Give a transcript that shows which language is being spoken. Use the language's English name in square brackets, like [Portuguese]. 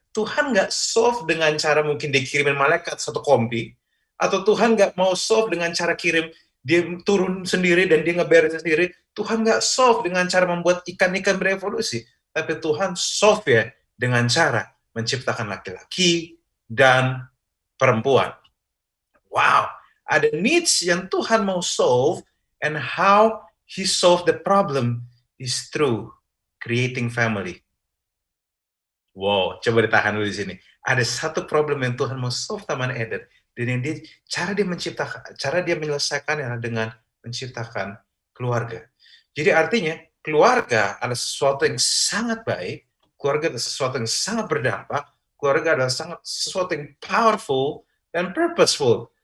[Indonesian] Tuhan nggak solve dengan cara mungkin dikirimin malaikat satu kompi, atau Tuhan nggak mau solve dengan cara kirim dia turun sendiri dan dia ngeberesin sendiri. Tuhan nggak solve dengan cara membuat ikan-ikan berevolusi, tapi Tuhan solve ya dengan cara menciptakan laki-laki dan perempuan. [English] Wow, [Indonesian] ada needs yang Tuhan mau solve, [English] and how He solve the problem is through creating family. [Indonesian] Wow, coba ditahan dulu di sini. Ada satu problem yang Tuhan mau solve Taman Eden, dan yang cara dia menyelesaikan adalah dengan menciptakan keluarga. Jadi artinya keluarga adalah sesuatu yang sangat baik, keluarga adalah sesuatu yang sangat berdampak, keluarga adalah sesuatu yang powerful dan purposeful.